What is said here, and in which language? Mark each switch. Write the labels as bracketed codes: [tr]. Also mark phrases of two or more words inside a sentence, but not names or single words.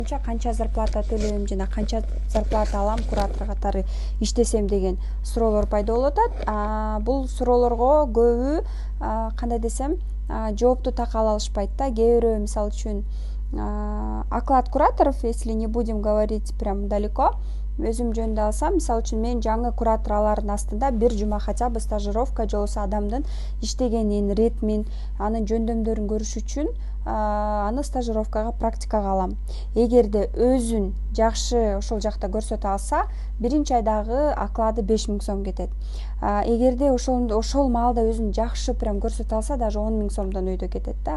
[ky] Канча зарплата төлөйм жана канча зарплата алам куратор катары иштесем деген суроолор пайда болуп атат. Бул суроолорго көбү кандай десем жоопту так ала алышпайт да. Кээ бирөө мисалы үчүн [ru] оклад кураторов, если не будем говорить прям далеко, [ky] өзүм жөнүндө алсам, мисалы үчүн мен жаңы куратор алардын астында бир жума [ru] хотя бы стажировка [ky] же болбосо адамдын иштегенин, ритмин, анын жөндөмдөрүн көрүш үчүн аны стажировкага, практикага алам. Эгерде өзүн жакшы ошол жакта көрсөтө алса, биринчи айдагы оклады 5000 сом кетет. Эгерде ошол маалда өзүн жакшы прям көрсөтө алса, даже 10 000 сомдон өйдө кетет да.